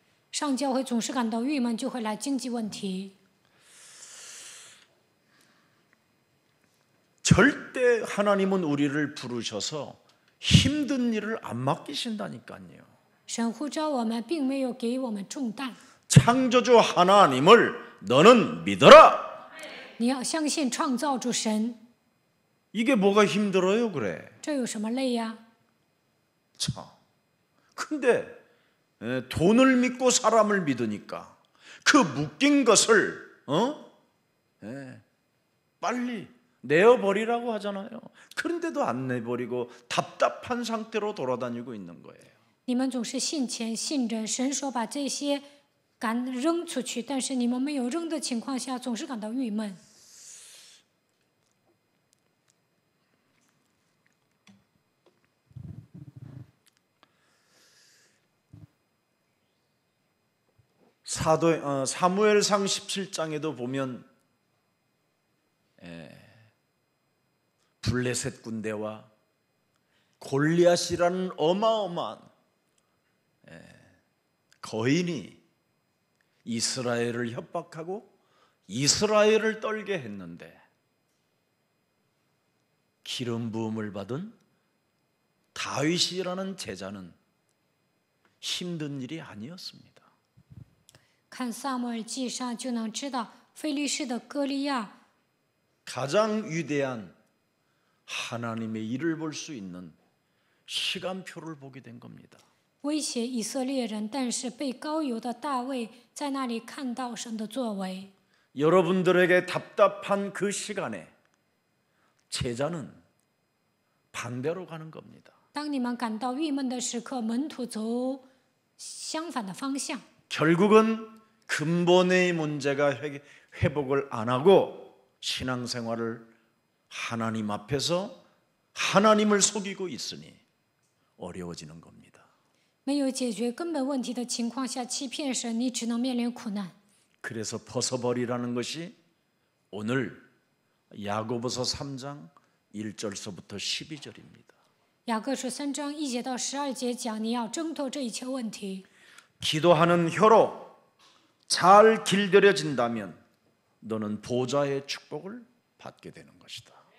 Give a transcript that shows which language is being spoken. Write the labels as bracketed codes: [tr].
[zh] 上教会总是感到郁闷，就会来经济问题。 [ko] 절대 하나님은 우리를 부르셔서 힘든 일을 안 맡기신다니까요. [zh] 神呼召我们，并没有给我们重担。 [ko] 창조주 하나님을 너는 믿어라. [zh] 你要相信创造主神， [ko] 이게 뭐가 힘들어요, 그래? [zh] 这有什么累呀？ [ko] 참. 근데 돈을 믿고 사람을 믿으니까 그 묶인 것을 빨리 내어버리라고 하잖아요. 그런데도 안 내버리고 답답한 상태로 돌아다니고 있는 거예요. [zh] 你们总是信钱信人，神说把这些扔出去，但是你们没有扔的情况下，总是感到郁闷。 [ko] 사무엘상 17장에도 보면 블레셋 군대와 골리앗이라는 어마어마한 거인이 이스라엘을 협박하고 이스라엘을 떨게 했는데 기름 부음을 받은 다윗이라는 제자는 힘든 일이 아니었습니다. [zh] 看撒母耳记上就能知道，非利士的歌利亚 [ko] 가장 위대한 하나님의 일을 볼 수 있는 시간표를 보게 된 겁니다. [zh] 威胁以色列人，但是被膏油的大卫在那里看到神的作为。 [ko] 여러분들에게 답답한 그 시간에 제자는 반대로 가는 겁니다. [zh] 当你们感到郁闷的时刻，门徒走相反的方向。 [ko] 결국은 근본의 문제가 회복을 안 하고 신앙생활을 하나님 앞에서 하나님을 속이고 있으니 어려워지는 겁니다. [zh] 没有解决根本问题的情况下，欺骗神，你只能面临苦难。 [ko] 그래서 벗어버리라는 것이 오늘 야고보서 3장 1절서부터 12절입니다. [zh] 雅各书3章1节到12节讲，你要挣脱这一切问题。 [ko] 기도하는 혀로 잘 길들여진다면 너는 보좌의 축복을 받게 되는 것이다.